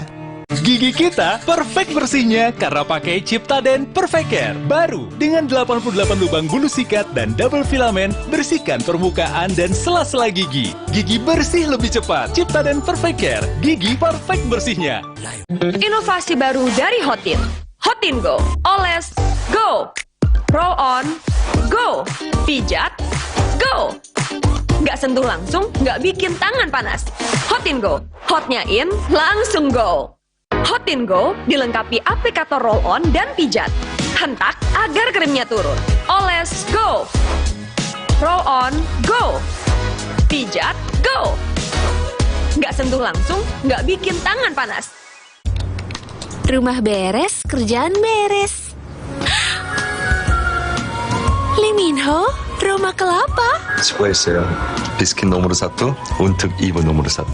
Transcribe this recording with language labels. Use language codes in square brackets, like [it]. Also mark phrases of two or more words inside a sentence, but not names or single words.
[id] Gigi kita perfect bersihnya karena pakai Ciptaden Perfect Care. Baru dengan 88 lubang bulu sikat dan double filamen, bersihkan permukaan dan sela-sela gigi. Gigi bersih lebih cepat. Ciptaden Perfect Care, gigi perfect bersihnya. Inovasi baru dari Hotin. Hotin Go. Oles, [en] go. Roll on, go. [id] Pijat, go. Nggak sentuh langsung, nggak bikin tangan panas. Hotin Go. Hotnya in, langsung go. Hotin Go dilengkapi aplikator roll-on dan pijat. Hentak agar krimnya turun. Oles, [en] go. Roll-on, go. [id] Pijat, go. Nggak sentuh langsung, nggak bikin tangan panas. Rumah beres, kerjaan beres. Lee Min-ho, Roma Kelapa. [ko] 수고했어요. 비스킷 [id] nomor 1 untuk ibu nomor 1.